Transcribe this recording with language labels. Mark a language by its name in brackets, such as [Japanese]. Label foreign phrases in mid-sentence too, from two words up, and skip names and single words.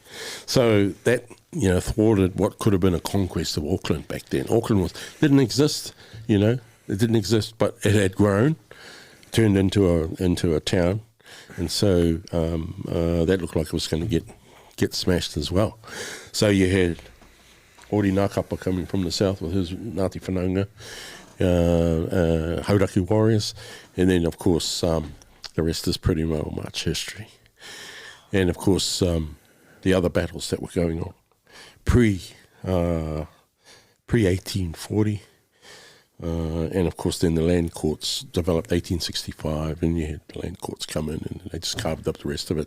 [English] So that, you know, thwarted what could have been a conquest of Auckland back then. Auckland didn't exist, you know, it didn't exist, but it had grown, turned into a town, and so that looked like it was going to get smashed as well. So you had Hori nā kapa coming from the south with his Ngāti Whanaunga, Hauraki warriors, and then of course the rest is pretty well much history. And of course the other battles that were going on pre 1840, and of course then the land courts developed 1865, and you had the land courts come in and they just carved up the rest of it.